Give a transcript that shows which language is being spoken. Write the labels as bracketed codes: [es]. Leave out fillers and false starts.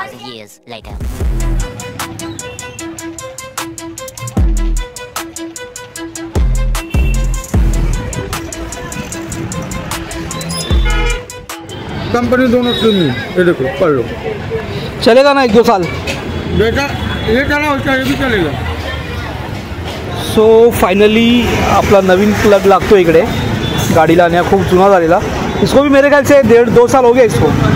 [en] Years later. [hi] Company दोनों team में, ये देखो पढ़ लो. चलेगा ना 1-2 साल? बेटा ये चला, उसका ये भी चलेगा. [mr] सो फायनली आपला नवीन प्लग लागतो इकडे गाडीला आणि हा खूप जुना झालेला. [hi] इसको भी मेरे ख्याल से 1.5-2 साल हो गए इसको.